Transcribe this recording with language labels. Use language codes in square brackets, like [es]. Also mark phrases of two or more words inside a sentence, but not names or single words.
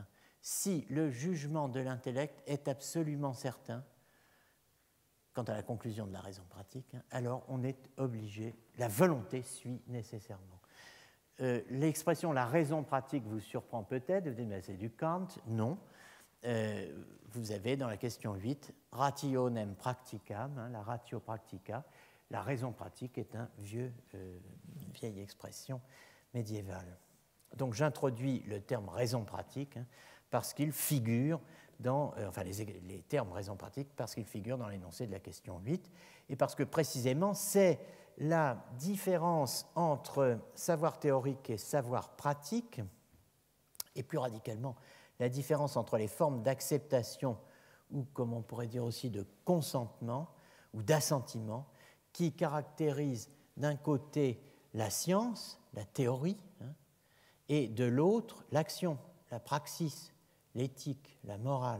[fr] Si le jugement de l'intellect est absolument certain, quant à la conclusion de la raison pratique, alors on est obligé, la volonté suit nécessairement. L'expression la raison pratique vous surprend peut-être, vous dites mais c'est du Kant, non. Vous avez dans la question 8, [la] rationem practicam, la ratio practica, [fr] la raison pratique est une vieille expression médiévale. Donc j'introduis le terme raison pratique parce qu'il figure enfin les termes raison pratique, parce qu'ils figurent dans l'énoncé de la question 8, et parce que précisément c'est la différence entre savoir théorique et savoir pratique, et plus radicalement la différence entre les formes d'acceptation, ou comme on pourrait dire aussi de consentement ou d'assentiment, qui caractérisent d'un côté la science, la théorie, et de l'autre l'action, la praxis, l'éthique, la morale.